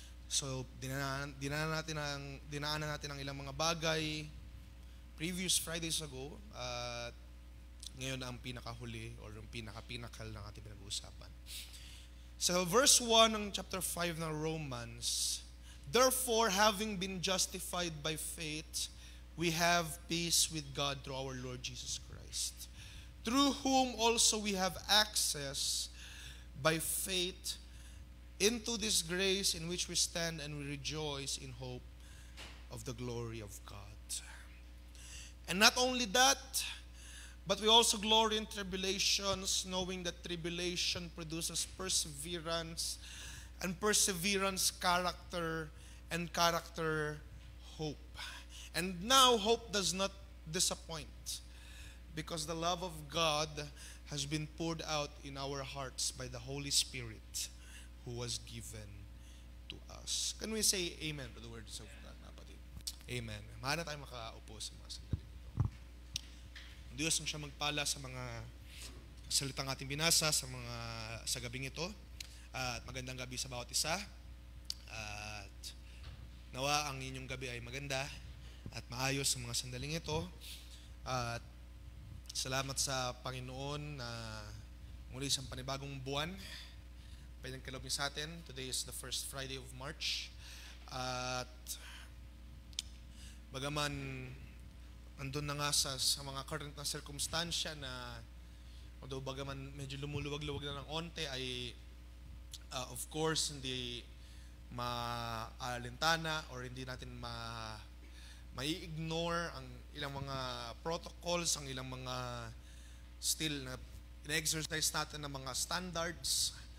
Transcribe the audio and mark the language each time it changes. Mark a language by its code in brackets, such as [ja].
[tl] So, dinaanan natin ang ilang mga bagay [en] previous Fridays ago. [tl] Ngayon ang pinakahuli or yung pinakapinakal ng ating pinag-uusapan. [en] So verse 1 ng chapter 5 ng Romans, therefore having been justified by faith, we have peace with God through our Lord Jesus Christ, through whom also we have access by faith into this grace in which we stand, and we rejoice in hope of the glory of God. And not only that, but we also glory in tribulations, knowing that tribulation produces perseverance, and perseverance, character, and character, hope. And now hope does not disappoint, because the love of God has been poured out in our hearts by the Holy Spirit who was given to us. Can we say amen to the words of God, kapatid? Amen. [tl] Mahal na tayo makaupo sa mga sandali ito. Ang Diyos ang siya magpala sa mga salitang ating binasa sa gabing ito. At magandang gabi sa bawat isa. At nawa ang inyong gabi ay maganda at maayos sa mga sandaling ito. At salamat sa Panginoon na muli sa panibagong buwan pinagkaloob niya sa atin. [en] Today is the first Friday of March. [tl] At bagaman andun na nga sa mga current na circumstansya na although bagaman medyo lumuluwag-luwag na ng onte ay of course hindi maalintana or hindi natin mai-ignore ang ilang mga protocols, ang ilang mga still na ina-exercise natin ng mga standards.